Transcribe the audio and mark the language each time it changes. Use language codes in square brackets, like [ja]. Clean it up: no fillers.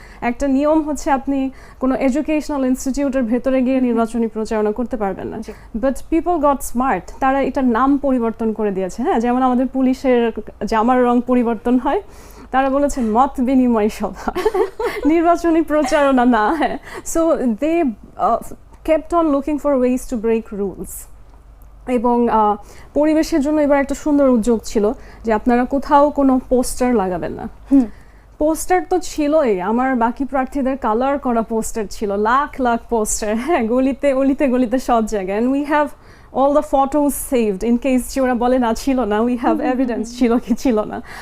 [bn] একটা নিয়ম হচ্ছে আপনি কোনো এডুকেশনাল ইনস্টিটিউটের ভেতরে গিয়ে নির্বাচনী প্রচারণা করতে পারবেন না, [en] but people got smart, [bn] তারা এটার নাম পরিবর্তন করে দিয়েছে। হ্যাঁ, যেমন আমাদের পুলিশের জামার রং পরিবর্তন হয়, তারা বলেছে মত বিনিময় সভা, নির্বাচনী প্রচারণা না। [en] হ্যাঁ, so they kept on looking for ways to break rules. [bn] এবং পরিবেশের জন্য এবার একটা সুন্দর উদ্যোগ ছিল যে আপনারা কোথাও কোনো পোস্টার লাগাবেন না। পোস্টার তো ছিলই, আমার বাকি প্রার্থীদের কালার করা পোস্টার ছিল, লাখ লাখ পোস্টার, হ্যাঁ, গলিতে গলিতে সব জায়গায়। [en] and we have all the photos saved in case [bn] যে ওরা বলে না ছিল না, [en] we have evidence [bn] ছিল কি ছিল না।